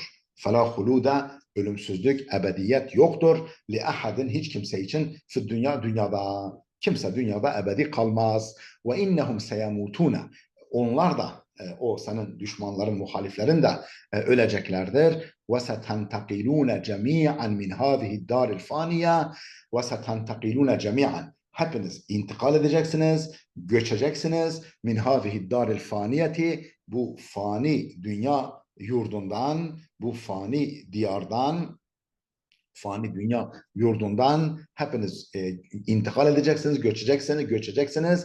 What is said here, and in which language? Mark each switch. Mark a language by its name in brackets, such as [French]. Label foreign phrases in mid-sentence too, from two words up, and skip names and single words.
[Arabic] فلا خلود [Turkish] ölümsüzlük, ebediyet yoktur. [Arabic] لأحد [Turkish] hiç kimse için [Arabic] في الدنيا, [Turkish] dünyada. Kimse dünyada ebedi kalmaz. [Arabic] وإنهم سيموتون. [Turkish] Onlar da o senin düşmanların, muhaliflerin de öleceklerdir. [Arabic] وَسَتَنْتَقِلُونَ جَمِيعًا مِنْ هَذِهِ الدَّارِ الْفَانِيَةِ وَسَتَنْتَقِلُونَ جَمِيعًا. [Turkish] Hepiniz intikal edeceksiniz, göçeceksiniz. [Arabic] من هذه الدار الفانية, [Turkish] bu fani dünya yurdundan, bu fani diyardan, fani dünya yurdundan hepiniz intikal edeceksiniz, göçeceksiniz.